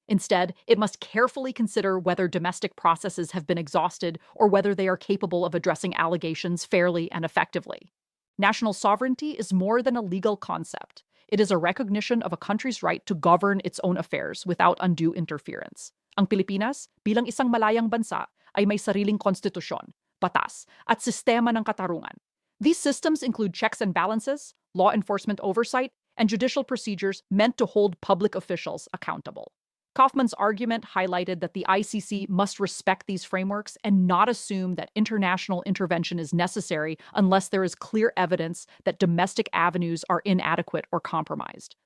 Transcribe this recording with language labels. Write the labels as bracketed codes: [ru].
[en] Instead, it must carefully consider whether domestic processes have been exhausted or whether they are capable of addressing allegations fairly and effectively. National sovereignty is more than a legal concept. It is a recognition of a country's right to govern its own affairs without undue interference. [tl] Ang Pilipinas, bilang isang malayang bansa, ay may sariling konstitusyon, batas, at sistema ng katarungan. [en] These systems include checks and balances, law enforcement oversight, and judicial procedures meant to hold public officials accountable. Kaufman's argument highlighted that the ICC must respect these frameworks and not assume that international intervention is necessary unless there is clear evidence that domestic avenues are inadequate or compromised.